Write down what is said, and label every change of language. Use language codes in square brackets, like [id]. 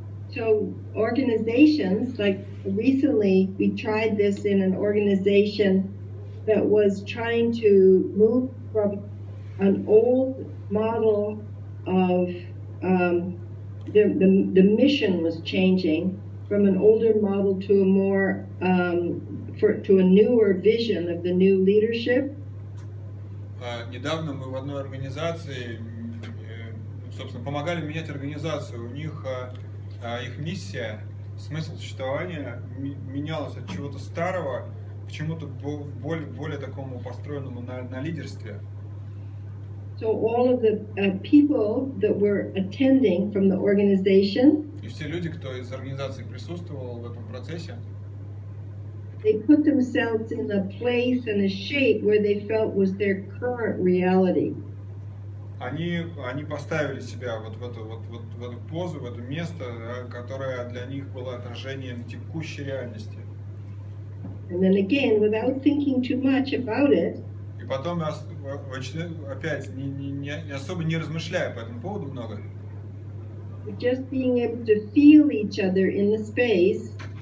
[en] So organizations, like recently we tried this in an organization that was trying to move from an old model of the mission was changing from an older model to a more to a newer vision of the new leadership. [ru] Недавно мы в одной организации, собственно, помогали менять организацию. У них их миссия, смысл существования менялась от чего-то старого к чему-то более такому построенному на лидерстве. [en] So all of the people that were attending from the organization, [ru] И все люди, кто из организации присутствовал в этом процессе, [en] they put themselves in a place and a shape where they felt was their current reality. [ru] они поставили себя вот в эту позу, в это место, которое для них было отражением текущей реальности. [en] And then again, without thinking too much about it, [ru] И потом опять не особо не размышляя по этому поводу много, [en] just being able to feel each other in the space,